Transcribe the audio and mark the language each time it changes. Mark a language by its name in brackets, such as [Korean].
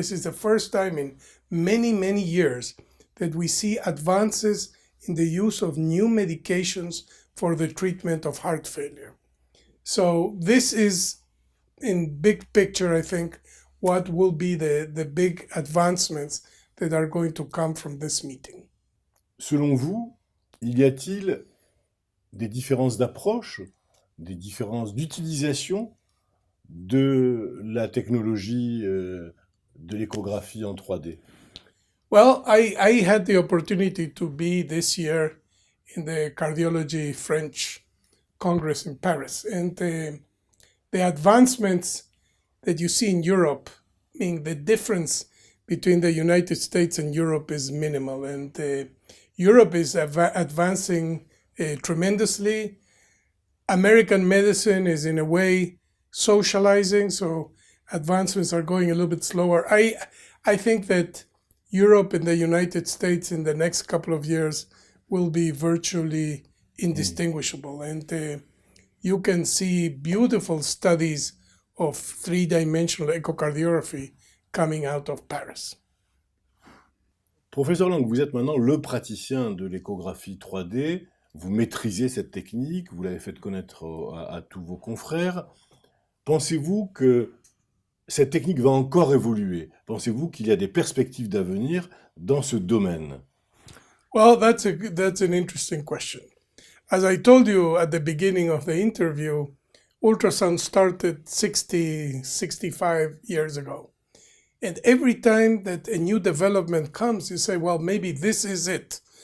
[English] This is the first time in many, many years that we see advances in the use of new medications for the treatment of heart failure. So this is, in big picture, I think, what will be the big advancements that are going to come from this meeting. [French] Selon vous, y a-t-il des différences d'approche, des différences d'utilisation de la technologie de l'échographie en 3D? [English] Well, I had the opportunity to be this year in the Cardiology French Congress in Paris. And the advancements that you see in Europe, meaning the difference between the United States and Europe is minimal. And Europe is advancing tremendously. American medicine is in a way socializing, so advancements are going a little bit slower. I think that Europe and the United States in the next couple of years will be virtually indistinguishable. And you can see beautiful studies of three-dimensional echocardiography coming out of Paris. [French] Professeur Lang, vous êtes maintenant le praticien de l'échographie 3D. Vous maîtrisez cette technique, vous l'avez fait connaître à tous vos confrères. Pensez-vous que cette technique va encore évoluer? Pensez-vous qu'il y a des perspectives d'avenir dans ce domaine? [English] Well, that's an interesting question. As I told you at the beginning of the interview, ultrasound started 65 years ago. And every time that a new development comes, you say, well, maybe this is it.